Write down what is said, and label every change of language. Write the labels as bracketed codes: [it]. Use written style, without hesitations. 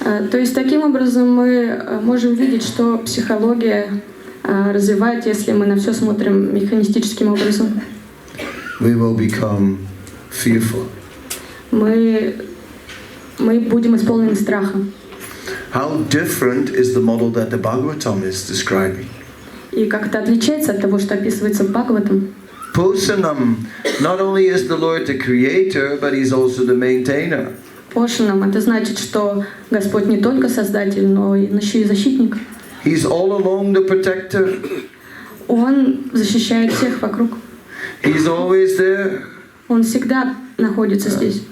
[ru] То есть таким образом мы можем видеть, что психология развивает, если мы на все смотрим механистическим образом. [en] We will become fearful. [ru] Мы будем исполнены страха. [en] How different is the model that the Bhagavatam is describing? [ru] И как это отличается от того, что описывается в Бхагаватам? [en] Posanam, not only is the Lord the creator, but He's also the maintainer. [ru] Пошанам это значит, что Господь не только Создатель, но еще и защитник. [en] He's all along the protector. [ru] Он защищает всех вокруг. [en] He's always there. [ru] Он всегда находится здесь.